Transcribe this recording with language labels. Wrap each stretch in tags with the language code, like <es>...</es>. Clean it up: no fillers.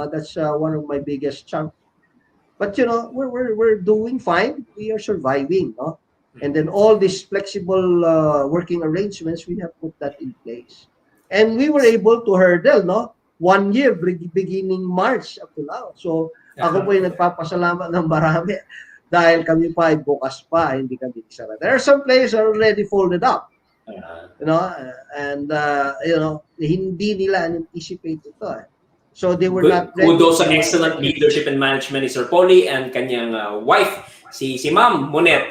<en>That's one of my biggest chunk. But, we're doing fine. We are surviving, no? And then all these flexible working arrangements, we have put that in place. And we were able to hurdle, no? 1 year, beginning March up to now.</en> <tl>So, ako po yung nagpapasalamat ng marami. Dahil kami pa ay bukas pa, hindi kami isara.</tl> <en>There are some players are already folded up.</en> <tl>And hindi nila anticipate ito.</tl> <en>So they were not ready.</en> <tl>Kudos sa</tl> <en>excellent leadership and management</en> <tl>ni Sir Poly and kanyang wife, si Ma'am Monette.</tl>